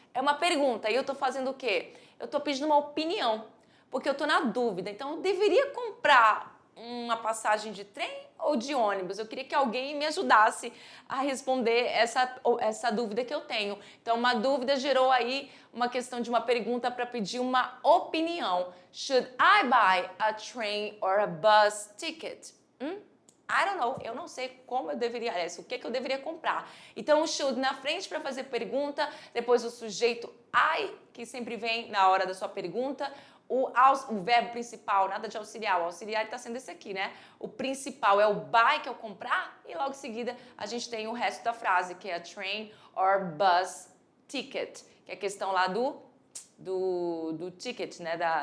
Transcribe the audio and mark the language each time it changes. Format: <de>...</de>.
<pt>É uma pergunta. E eu estou fazendo o quê? Eu estou pedindo uma opinião, porque eu estou na dúvida. Então, eu deveria comprar uma passagem de trem ou de ônibus? Eu queria que alguém me ajudasse a responder essa dúvida que eu tenho. Então, uma dúvida gerou aí uma questão de uma pergunta para pedir uma opinião.</pt> <en>Should I buy a train or a bus ticket? I don't know,</en> <pt>eu não sei como eu deveria, o que eu deveria comprar. Então, o should na frente para fazer pergunta, depois o sujeito I, que sempre vem na hora da sua pergunta, o verbo principal, nada de auxiliar, o auxiliar está sendo esse aqui, né? O principal é o buy, que é o comprar, e logo em seguida a gente tem o resto da frase, que é a train or bus ticket, que é a questão lá do ticket, né?</pt>